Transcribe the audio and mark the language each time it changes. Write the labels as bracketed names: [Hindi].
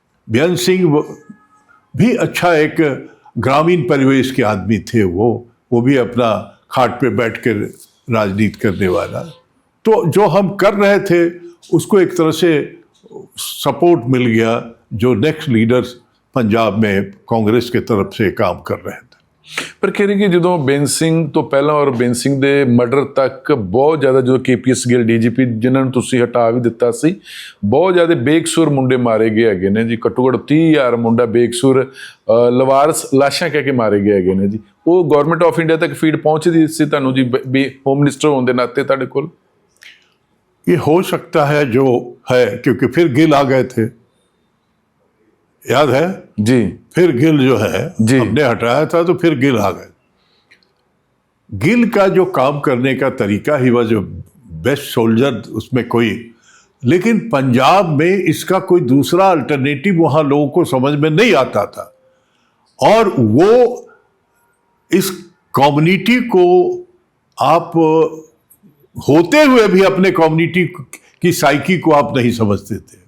[Hindi] बेअंत सिंह भी अच्छा एक ग्रामीण परिवेश के आदमी थे, वो भी अपना खाट पे बैठ कर राजनीति करने वाला। तो जो हम कर रहे थे उसको एक तरह से सपोर्ट मिल गया, जो नेक्स्ट लीडर्स पंजाब में कांग्रेस के तरफ से काम कर रहे थे। पर कह रहे कि [Punjabi] ਜਦੋਂ ਬੇਅੰਤ ਸਿੰਘ ਤੋਂ ਪਹਿਲਾਂ ਔਰ ਬੇਅੰਤ ਸਿੰਘ ਦੇ ਮਰਡਰ ਤੱਕ ਬਹੁਤ ਜ਼ਿਆਦਾ, ਜਦੋਂ KPS ਗਿੱਲ DGP ਜਿਨ੍ਹਾਂ ਨੂੰ ਤੁਸੀਂ ਹਟਾ ਵੀ ਦਿੱਤਾ ਸੀ, ਬਹੁਤ ਜ਼ਿਆਦਾ ਬੇਕਸੂਰ ਮੁੰਡੇ ਮਾਰੇ ਗਏ ਹੈਗੇ ਨੇ ਜੀ। ਘੱਟੋ ਘੱਟ 30,000 ਮੁੰਡਾ ਬੇਕਸੂਰ ਲਵਾਰਸ ਲਾਸ਼ਾਂ ਕਹਿ ਕੇ ਮਾਰੇ ਗਏ ਹੈਗੇ ਨੇ ਜੀ। ਉਹ ਗਵਰਨਮੈਂਟ ਆਫ ਇੰਡੀਆ ਤੱਕ ਫੀਡ ਪਹੁੰਚਦੀ ਸੀ ਤੁਹਾਨੂੰ ਜੀ, ਹੋਮ ਮਿਨਿਸਟਰ ਹੋਣ ਦੇ ਨਾਤੇ ਤੁਹਾਡੇ ਕੋਲ? [Hindi] ये हो सकता है जो है, क्योंकि फिर गिल आ गए थे, याद है जी। फिर गिल जो है जी। हमने हटाया था तो फिर गिल आ गए। गिल का जो काम करने का तरीका ही वह जो बेस्ट सोल्जर, उसमें कोई, लेकिन पंजाब में इसका कोई दूसरा अल्टरनेटिव वहां लोगों को समझ में नहीं आता था, और वो इस कम्युनिटी को आप होते हुए भी अपने कम्युनिटी की साइकी को आप नहीं समझते थे।